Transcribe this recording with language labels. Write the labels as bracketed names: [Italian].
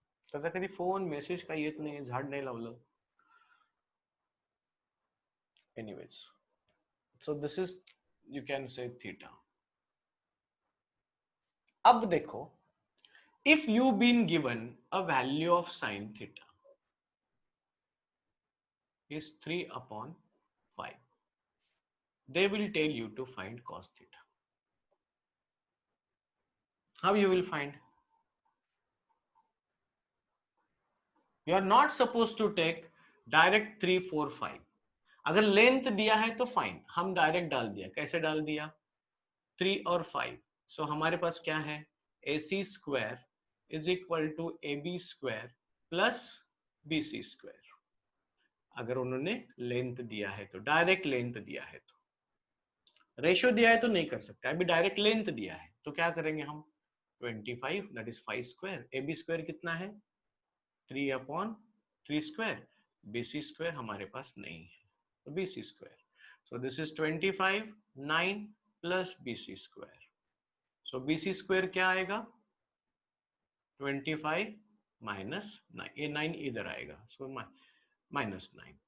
[Marathi] त्याचा कधी phone message काही येत नाही, झाड नाही लावलं. [English] Anyways, so this is, you can say theta. [Hindi] अब देखो, [English] if you been given a value of sin theta is 3 upon 5, they will tell you to find cos theta. How you will find? You are not supposed to take direct 3 4 5. [Hindi] अगर length दिया है तो fine, हम direct डाल दिया. कैसे डाल दिया? 3 और 5. सो हमारे पास क्या है? [English] AC square is equal to AB square plus BC square. [Hindi] अगर उन्होंने लेंथ दिया है तो, डायरेक्ट लेंथ दिया है तो. रेशियो दिया है तो नहीं कर सकते. अभी डायरेक्ट लेंथ दिया है तो क्या करेंगे हम? [English] 25 that is 5 square. [Hindi] AB square कितना है? 3 अपॉन 3 स्क्वायर. BC स्क्वायर हमारे पास नहीं है तो BC square. [English] So this is 25 9 plus BC square. [Hindi] So BC square क्या आएगा? [English] 25 minus 9. [Hindi] ये 9 इधर आएगा, सो minus 9.